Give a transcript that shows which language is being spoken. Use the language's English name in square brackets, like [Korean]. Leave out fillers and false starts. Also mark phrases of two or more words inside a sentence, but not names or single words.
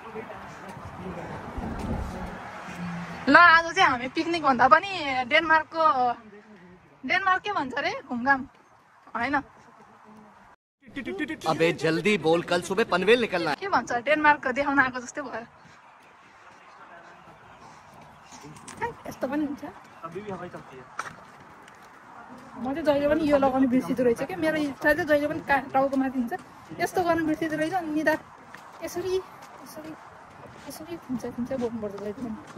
[Nepali] ल आज चाहिँ हामी पिकनिक भन्दा पनि डेनमार्कको डेनमार्क के भन्छ अरे घुमघाम हैन [Hindi] अबे जल्दी बोल कल सुबह पनवेल निकलना [Nepali] के भन्छ डेनमार्क देखाउन आएको जस्तै भयो यस्तो पनि हुन्छ म चाहिँ जहिले पनि यो लगाउनु बिर्सिँदो रहेछ क्या मेरो इच्छा चाहिँ जहिले पनि टाउको माथि हुन्छ यस्तो गर्नु बिर्सिँदो रहेछ अनि निदा यसरी यसरी यसरी खिन्छ बोक्नुपर्छ जहिले पनि